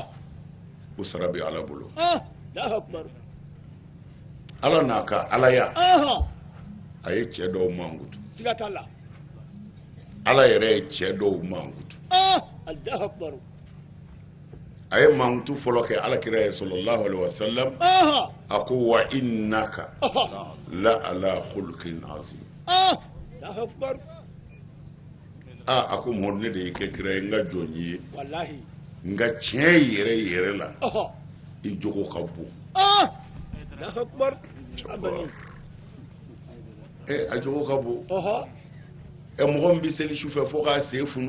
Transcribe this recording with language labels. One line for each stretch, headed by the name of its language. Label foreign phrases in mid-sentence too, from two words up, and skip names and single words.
Bambara: o sara bɛ ala bolo
Arabic: آه. الله أكبر.
Bambara: ala n'a ka alaya Aha. a ye cɛ dɔw mankutu Sigatala. ala yɛrɛ ye cɛ dɔw mankutu
Arabic: آه. الله أكبر.
Bambara: a ye mankutu fɔlɔ kɛ alakira ye
Arabic: صلى الله عليه وسلم Aha.
Bambara: a ko
Arabic: وإنك Aha. لعلى خلق عظيم آه. الله أكبر.
Bambara: a ko mɔd ne de y'i kɛ kira ye n ka jɔn ye
Arabic: Wallahi.
Bambara: nka tiɲɛ yɛrɛ yɛrɛ la Aha. i jogo ka bon
Arabic: آه. الله أكبر. Abani.
Bambara: a jogo ka bon Aha. mɔgɔ min bɛ seli sufɛ fo k'a sen funu